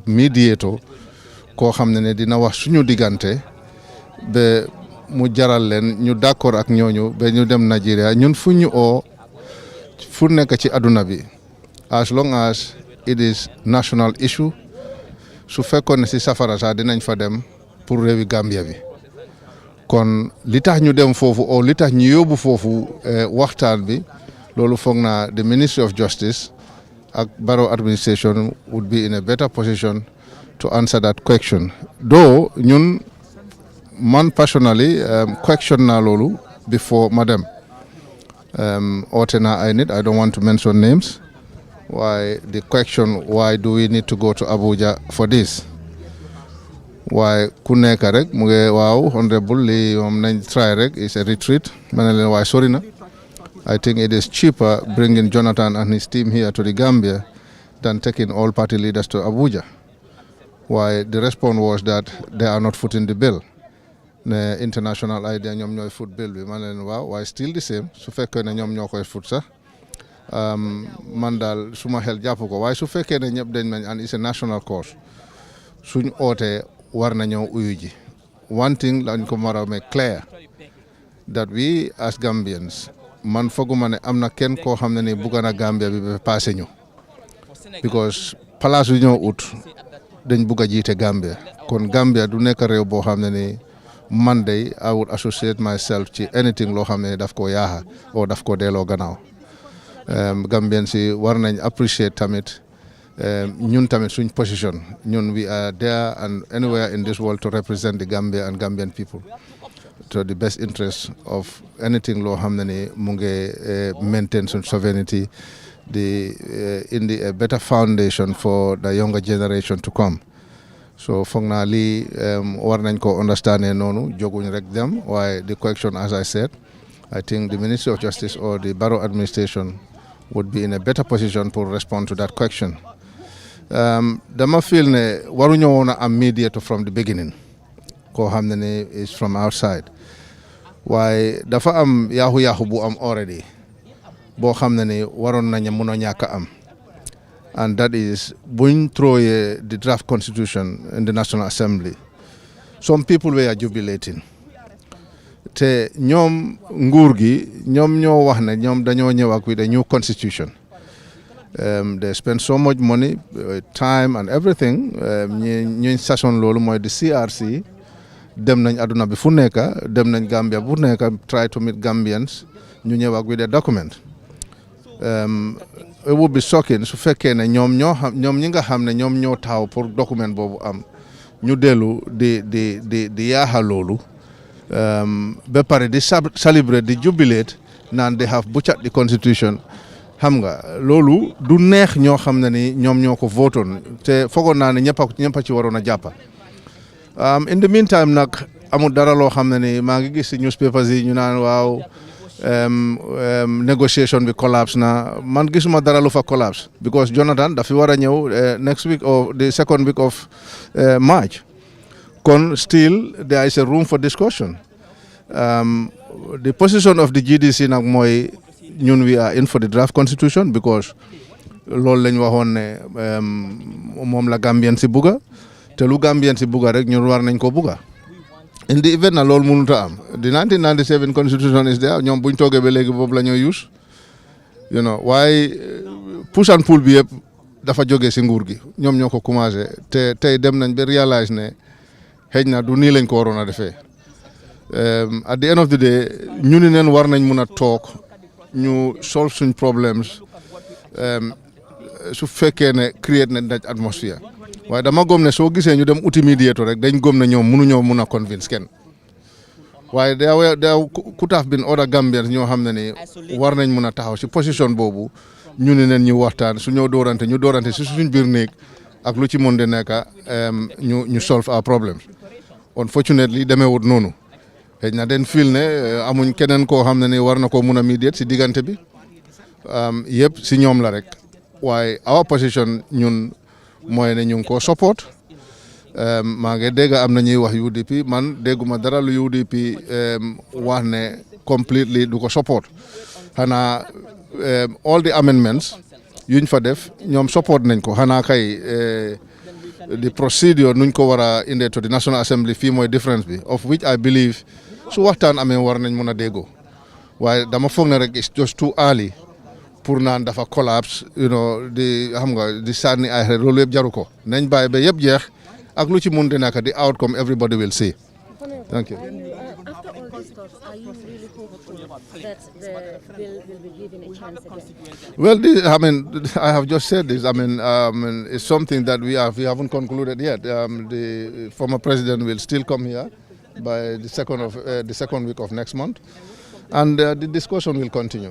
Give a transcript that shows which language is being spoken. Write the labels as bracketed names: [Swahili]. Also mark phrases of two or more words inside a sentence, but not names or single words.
[Wolof] mediator koo xam ne ne dina wax suñu diggante ba mu jaral leen ñu d'accord ak ñooñu ba ñu dem Nigeria ñun fu ñu oo fu nekk ci àdduna bi [English] as long as it is national issue [Wolof] su fekkoon ne si safara sax dinañ fa dem pour réewi Gambia bi kon li tax ñu dem foofu o li tax ñu yóbbu foofu waxtaan bi loolu foog naa [English] the Ministry of Justice [Wolof] ak [English] Barrow administration would be in a better position to answer that question. Though [Wolof] ñun man [English] personally question [Wolof] na loolu [English] before madam Otena I don't want to mention names. Why the question, why do we need to go to Abuja for this? [Wolof] Why ku nekk rek mu ngi waaw honorable li moom nañ try rek [English] is a retreat [Wolof] ma ne leen waaye sori na. [English] I think it is cheaper bringing Jonathan and his team here to the Gambia than taking all party leaders to Abuja. Why the response was that they are not footing the bill. The international idea [Wolof] ñoom ñooy foot bill bi ma ne leen waaw waaye [English] still the same [Wolof] su fekkee ne ñoom ñoo koy foot sax man daal suma xel jàpp ko waaye su fekkee ne ñëpp dañ nañ [English] and it's a national cause [Wolof] suñ ootee war na ñëw uyu ji. [English] One thing [Wolof] lañ ko war a [English] make clear that we as Gambians [Wolof] man foguma ne am na kenn koo xam ne ni bugga na Gambia bi ba passé ñu because place yu ñoo ut dañ bugg a jiite Gambia kon Gambia du nekk réew boo xam ne ni man day [English] I would associate myself [Wolof] ci anything loo xam ne daf ko yaaxa o daf ko delloo gannaaw. Gambian si war nañ [English] appreciate [Wolof] tamit ñun tamit suñ [English] position ñun we are there and anywhere in this world to represent the Gambia and Gambian people to the best interest of anything [Wolof] loo xam ne ni mu ngi [English] maintain suñ sovereignty in the better foundation for the younger generation to come. So [Wolof] foog naa lii war nañ ko [English] understand [Wolof] noonu joguñ rek dem waaye [English] the question as I said I think the Ministry of Justice or the Barrow administration would be in a better position to respond to that question. [Wolof] Dama feel ne waruñoo woon a am mediator [English] from the beginning [Wolof] koo xam ne ni [English] is from outside [Wolof] waaye dafa am yaaxu bu am already boo xam ne ni waroon nañu mun a ñàkk a am [English] and that is [Wolof] buñ throwee [English] the draft constitution in the National Assembly some people were jubilating [Wolof] te ñoom nguur gi ñoom ñoo wax ne ñoom dañoo ñëw ak [English] with a new constitution. They spend so much money, time and everything [Wolof] ñuñ sason loolu mooy di CRC dem nañ aduna bi fu nekk dem nañ Gambia bu nekk [English] try to meet Gambians [Wolof] ñu ñëw ak [English] with a document. It would be shocking [Wolof] su fekkee ne ñoom ñi nga xam ne ñoom ñoo taxaw pour document boobu am ñu dellu di yaaxa loolu ba pare di celebrate di jubilate naan [English] they have butchered the constitution. [Wolof] Xam nga loolu du neex ñoo xam ne ni ñoom ñoo ko votoon te foogoon naa ne ñëpp a ci waroon a jàppa. [English] In the meantime [Wolof] nag amul dara loo xam ne ni maa ngi gis ci newspapers yi ñu naan waaw negotiation bi collapse na man gisuma dara lu fa collapse because Jonathan dafi war a ñëw [English] next week or the second week of March [Wolof] kon [English] still there is a room for discussion. The position of the GDC [Wolof] nag mooy ñun [English] we are in for the draft constitution because [Wolof] loolu lañ waxoon ne moom la Gambian si bugga te lu Gambian si bugga rek ñun war nañ ko bugga. In the event na loolu mënut a am [English] the 1997 constitution is there [Wolof] ñoom buñ toogee ba léegi boobu la ñoo use waaye [English] push and pull [Wolof] bi yëpp dafa jógee si nguur gi ñoom ñoo ko commencé te tey dem nañ ba réalise ne xëy na du nii lañ ko waroon a defee [English] at the end of the day [Wolof] ñu ni neen war nañ mun a toog ñu solve suñ problems su fekkee ne create na [English] that atmosphere [Wolof] waaye dama gëm ne soo gisee ñu dem uti mediator rek dañ gëm ne ñoom mënuñoo mun a convince kenn waaye [English] there could have been other Gambians [Wolof] ñoo xam ne ni war nañ mun a taxaw si position boobu ñu ne neen ñu waxtaan su ñoo doorante si suñ biir néeg ak lu ci mën di nekk ñu solve [English] our problems. [Wolof] Unfortunately demeewut noonu xëy na den feel ne amuñ keneen koo xam ne ni war na koo mun a mediate si diggante bi yëpp si ñoom la rek waaye [English] our position [Wolof] ñun mooy ne ñu ngi koo support maa ngi dégg am na ñuy wax UDP man dégguma dara lu UDP wax ne completely du ko support xanaa all [English] the amendments [Wolof] yuñ fa def ñoom support nañ ko xanaa kay [English] the procedure [Wolof] nuñ ko war a indee [English] to the National Assembly [Wolof] fii mooy difference bi [English] of which I believe [Wolof] su waxtaan amee war nañ mun a déggoo waaye dama foog ne rek [English] it's just too early [Wolof] pour naan dafa collapse di xam nga di sànni ay xeer loolu yëpp jaru ko nañ bàyyi ba yëpp jeex ak lu ci mun di nekk [English] the outcome everybody will see. Thank you. After all these talks, are you really hopeful that the bill will be given a chance again? Well, I have just said this. It's something that we haven't concluded yet. The former president will still come here by the second week of next month, and the discussion will continue.